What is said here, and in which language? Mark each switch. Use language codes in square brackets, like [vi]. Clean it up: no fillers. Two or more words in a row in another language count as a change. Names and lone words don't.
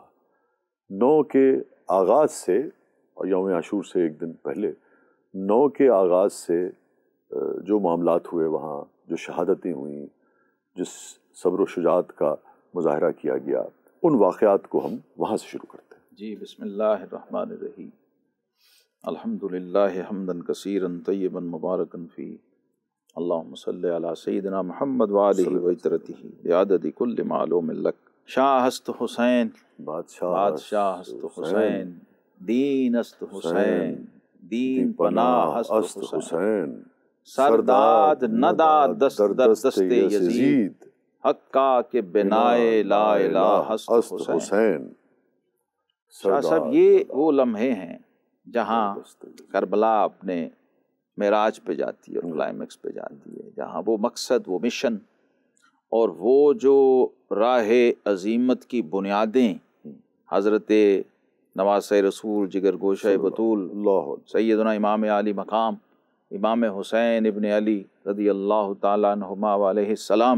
[ur] 9 کے آغاز سے، اور یوم عاشور سے ایک دن پہلے 9 کے آغاز سے جو معاملات ہوئے، وہاں جو شہادتیں ہوئیں، جس صبر و شجاعت کا مظاہرہ کیا گیا، ان واقعات کو ہم وہاں سے شروع کرتے ہیں۔ [ar] جی، بسم اللہ الرحمن الرحیم۔ الحمدللہ حمدا کثیرا طیبا مبارکا فی، اللہم صلی علی سیدنا محمد وآلہ وعطرتہ بعدد کل معلوم لک۔ [fa] شاہ است حسین، بادشاہ است حسین، دین است حسین، دین پناہ است حسین، سرداد نداد دست در دست یزید، حقا کے بنائے لا الہ است حسین۔ [ur] شاہ صاحب، یہ وہ لمحے ہیں جہاں کربلا اپنے معراج پہ جاتی ہے اور کلائمیکس پہ جاتی ہے، جہاں وہ مقصد، وہ مشن اور وہ جو راہ عظیمت کی بنیادیں حضرت نواسہ رسول، جگر گوشہ بطول، سیدنا امام علی مقام امام حسین ابن علی رضی اللہ تعالیٰ عنہما علیہ السلام،